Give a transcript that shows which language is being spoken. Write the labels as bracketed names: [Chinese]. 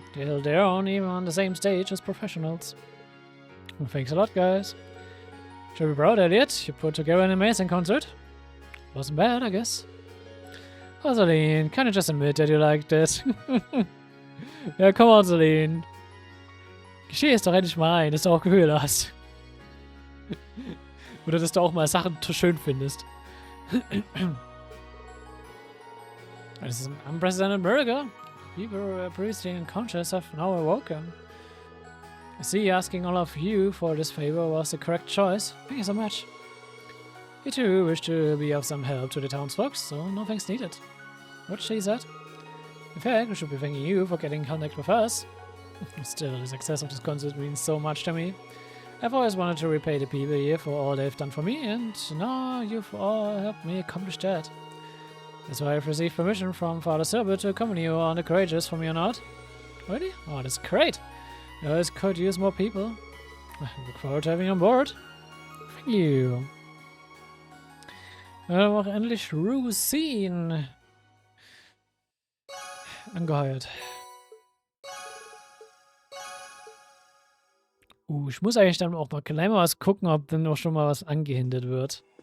[English] They held their own even on the same stage as professionals. Well, thanks a lot, guys. Should be proud, Elliot. You put together an amazing concert. Wasn't bad, I guess. Oh, Celine, can you just admit that you liked it? [German] Ja, komm on, Celine. Gesteh es doch endlich mal ein, dass du auch Gefühle hast. Oder dass du auch mal Sachen schön findest. [English] This is an unprecedented miracle. People who were previously unconscious have now awoken. I see asking all of you for this favor was the correct choice. Thank you so much. You too wish to be of some help to the townsfolk, so no thanks needed. What she said? In fact, we should be thanking you for getting in contact with us. Still, the success of this concert means so much to me. I've always wanted to repay the people here for all they've done for me, and now you've all helped me accomplish that. That's why I've received permission from Father Silver to accompany you on the courageous from your not. Really? Oh, that's great. I always could use more people. I look forward to having you on board. Thank you. [German] Wir haben auch endlich Routine angeheuert. Ich muss eigentlich dann auch mal gleich mal was gucken, ob dann auch schon mal was angehindert wird.